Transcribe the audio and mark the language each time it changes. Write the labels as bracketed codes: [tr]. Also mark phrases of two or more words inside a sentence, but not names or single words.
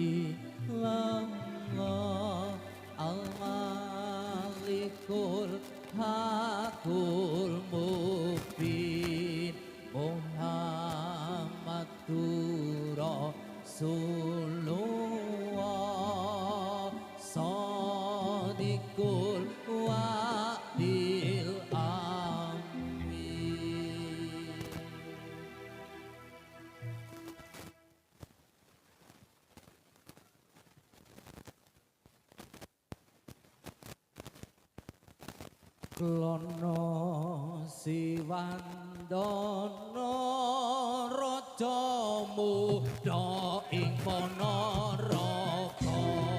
[ar] إلا الله الملك الحق المبين محمد رسول الله صادق الوعد الأمين. [jv] Klono siwandono raja muda ing Ponorogo